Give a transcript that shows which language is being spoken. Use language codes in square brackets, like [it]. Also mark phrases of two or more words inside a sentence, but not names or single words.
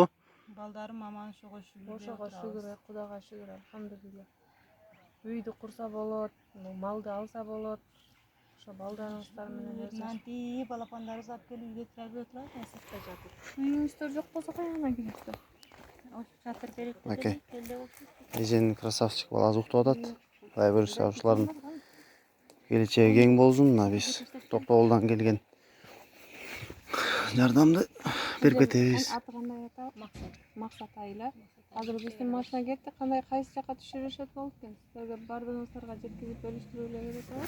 [ky] Балдарым аман ошого шүгүр. Ошого шүгүр, Кудайга шүгүр, алхамдулилля. Үйдү курса болот, малды алса болот. Ошо балдарыңыздар менен Манти балапандарыбыз алып келип үйгө киргизип турат, сыртта жатып. үйүңүздөр жок болсо каяктан киресиздер? Çatır berek. Okey. Ece'nin krasavчик bala azık tuğatat. [kk] Құдай бұйырса [ky] ушулардын келечеги кең болсун. Мына биз Токтогулдан келген жардамды берип кетебиз. Аты кандай ата? Максат айла. Азыр биздин машина кетти. Кандай кайсы жака түшүрүшөт болуп экен? Силерге бардыгыңыздарга жеткизип бөлүштүрүп эле керек болот.